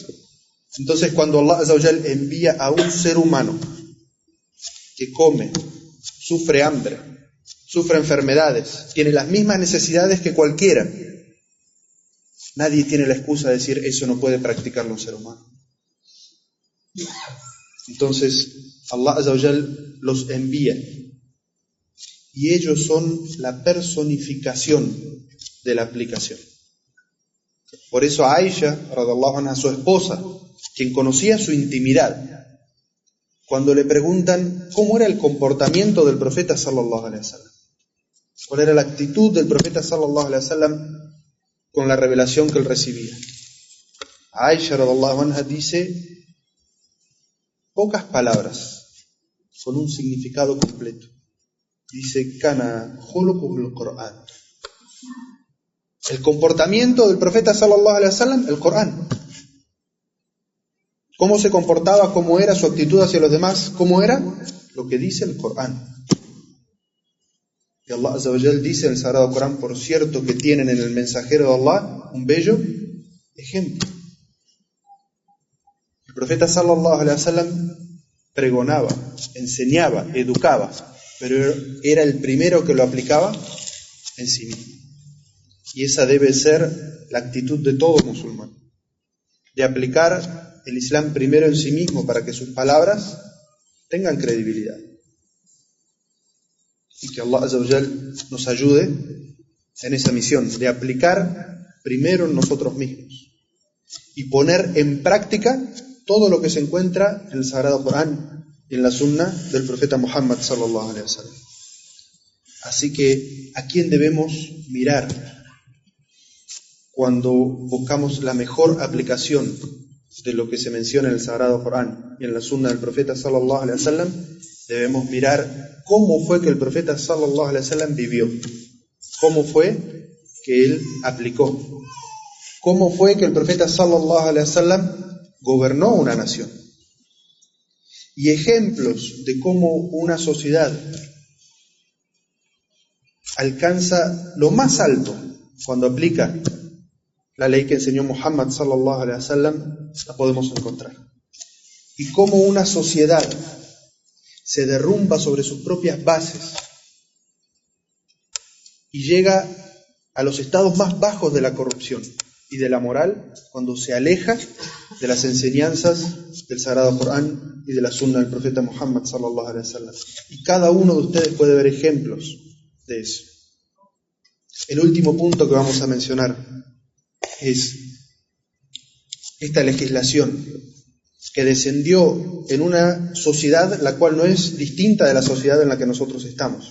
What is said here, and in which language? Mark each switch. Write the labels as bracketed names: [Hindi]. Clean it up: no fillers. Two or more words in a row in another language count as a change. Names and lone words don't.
[Spanish] Entonces cuando [Arabic] الله عز وجل [Spanish] envía a un ser humano que come, sufre hambre, sufre enfermedades, tiene las mismas necesidades que cualquiera, nadie tiene la excusa de decir eso no puede practicarlo un ser humano. Entonces [Arabic] الله عز وجل [Spanish] los envía y ellos son la personificación de la aplicación. Por eso a Aisha, [Arabic] رضي الله عنها, [Spanish] su esposa, quien conocía su intimidad, cuando le preguntan cómo era el comportamiento del profeta [Arabic] صلى الله عليه وسلم, [Spanish] cuál era la actitud del profeta [Arabic] صلى الله عليه وسلم [Spanish] con la revelación que él recibía, Aisha [Arabic] رضي الله عنها [Spanish] dice pocas palabras con un significado completo. [Arabic] Dice, كان خلقه القرآن. [Spanish] El comportamiento del profeta [Arabic] صلى الله عليه وسلم, [Spanish] el Corán. ¿Cómo se comportaba? ¿Cómo era su actitud hacia los demás? ¿Cómo era? Lo que dice el Corán. Y [Arabic] الله عز وجل [Spanish] dice en el Sagrado Corán, por cierto que tienen en el mensajero de Allah un bello ejemplo. El profeta [Arabic] صلى الله عليه وسلم [Spanish] pregonaba, enseñaba, educaba, pero era el primero que lo aplicaba en sí mismo. Y esa debe ser la actitud de todo musulmán. de aplicar el Islam primero en sí mismo para que sus palabras tengan credibilidad. Y que [Arabic] الله عز وجل [Spanish] nos ayude en esa misión de aplicar primero en nosotros mismos y poner en práctica todo lo que se encuentra en el Sagrado Corán y en la Sunna del profeta Muhammad [Arabic] صلى الله عليه وسلم. [Spanish] Así que, ¿a quién debemos mirar cuando buscamos la mejor aplicación de lo que se menciona en el Sagrado Corán y en la Sunna del profeta [Arabic] صلى الله عليه وسلم? [Spanish] Debemos mirar cómo fue que el profeta [Arabic] صلى الله عليه وسلم [Spanish] vivió, cómo fue que él aplicó, cómo fue que el profeta [Arabic] صلى الله عليه وسلم [Spanish] gobernó una nación. Y ejemplos de cómo una sociedad alcanza lo más alto cuando aplica la ley que enseñó Muhammad [Arabic] صلى الله عليه وسلم, [Spanish] la podemos encontrar. Y cómo una sociedad se derrumba sobre sus propias bases y llega a los estados más bajos de la corrupción y de la moral cuando se aleja de las enseñanzas del Sagrado Corán y de la Sunna del profeta Muhammad [Arabic] صلى الله عليه وسلم. [Spanish] Y cada uno de ustedes puede ver ejemplos de eso. El último punto que vamos a mencionar es esta legislación que descendió en una sociedad la cual no es distinta de la sociedad en la que nosotros estamos.